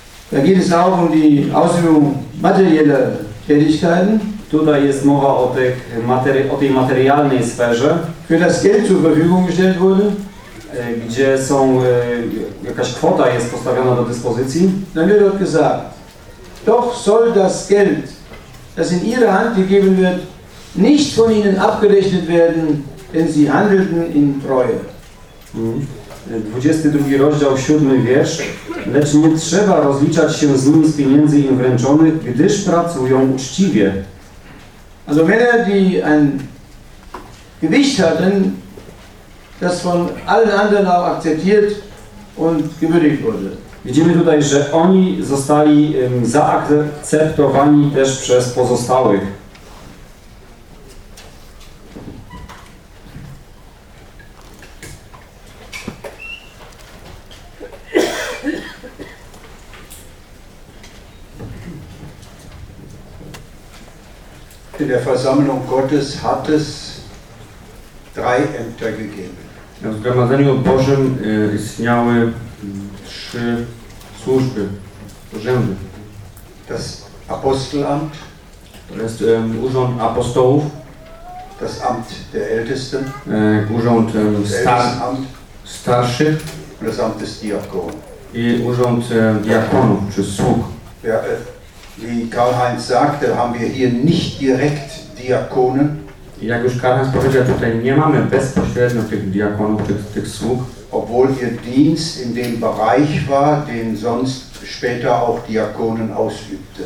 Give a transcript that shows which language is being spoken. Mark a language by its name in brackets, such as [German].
[German] Da geht es auch um die Ausübung materieller Tätigkeiten. [Polish] Tutaj jest mowa o tej materialnej sferze. [German] Für das Geld zur Verfügung gestellt wurde. [Polish] Gdzie są, jakaś kwota jest postawiona do dyspozycji. [German] Dann wird dort gesagt, doch soll das Geld, das in Ihre Hand gegeben wird, nicht von ihnen abgerechnet werden, denn sie handelten in Treue. [Polish] 22 rozdział, 7 wiersz. Lecz nie trzeba rozliczać się z nim z pieniędzy im wręczonych, gdyż pracują uczciwie. [German] Also Männer, die ein Gewicht hatten, das von allen anderen auch akzeptiert und gewürdigt wurde. [Polish] Widzimy tutaj, że oni zostali zaakceptowani też przez pozostałych. [German] In der Versammlung Gottes hat es drei Ämter gegeben. [Polish] W Zgromadzeniu Bożym istniały trzy służby, urzędy. [German] Das Apostelamt. [Polish] To jest Urząd Apostołów. [German] Das Amt der Ältesten. [Polish] Urząd Starszych. [German] Und das Amt des Diakonen. [Polish] I Urząd Diakonów, czy Sług. [German] Ja, wie Karl-Heinz sagte, haben wir hier nicht direkt Diakone. [Polish] Jak już Karl-Heinz powiedział, tutaj nie mamy bezpośrednio tych diakonów, tych sług. [German] Obwohl ihr Dienst in dem Bereich war, den sonst später auch Diakonen ausübte.